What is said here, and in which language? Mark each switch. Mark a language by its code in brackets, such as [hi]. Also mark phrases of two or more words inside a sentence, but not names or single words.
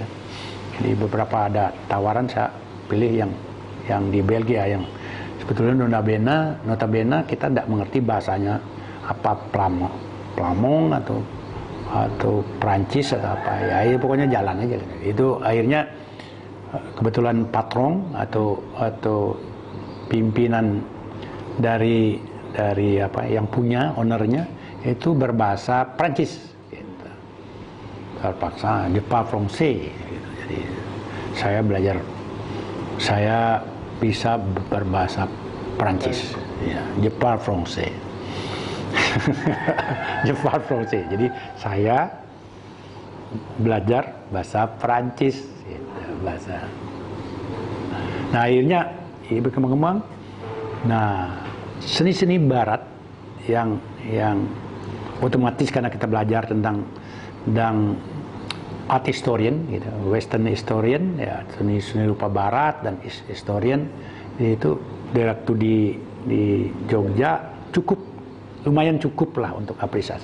[id] Jadi beberapa ada tawaran, saya pilih yang di Belgia, yang sebetulnya notabene kita tidak mengerti bahasanya apa, Plamong atau Prancis atau apa ya, pokoknya jalan aja. Itu akhirnya kebetulan patron atau pimpinan dari yang punya ownernya itu berbahasa Prancis gitu. Terpaksa [fr] je parle français [id] gitu. Jadi saya bisa berbahasa Prancis ya, [fr] je parle français. Je parle français. [id] Jadi saya belajar bahasa Prancis gitu, bahasa. Nah akhirnya berkembang. Nah seni-seni barat yang otomatis karena kita belajar tentang [en] art historian [id] gitu, [en] western historian [id] ya, seni rupa barat dan historian itu waktu di Jogja lumayan cukup lah untuk apresiasi.